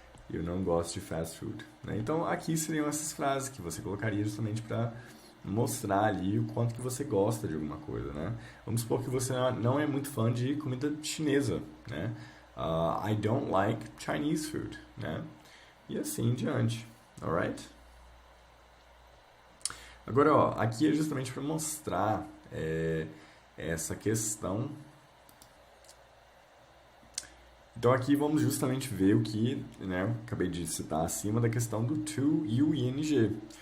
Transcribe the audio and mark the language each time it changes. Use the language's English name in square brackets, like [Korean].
[Portuguese] Eu não gosto de fast food, né? Então aqui seriam essas frases que você colocaria justamente para mostrar ali o quanto que você gosta de alguma coisa, né? Vamos supor que você não é muito fã de comida chinesa, né? [English] I don't like Chinese food, né? [Portuguese] E assim em diante, alright? Agora, ó, aqui é justamente para mostrar essa questão. Então aqui vamos justamente ver o que, né, acabei de citar acima da questão do to e o ing.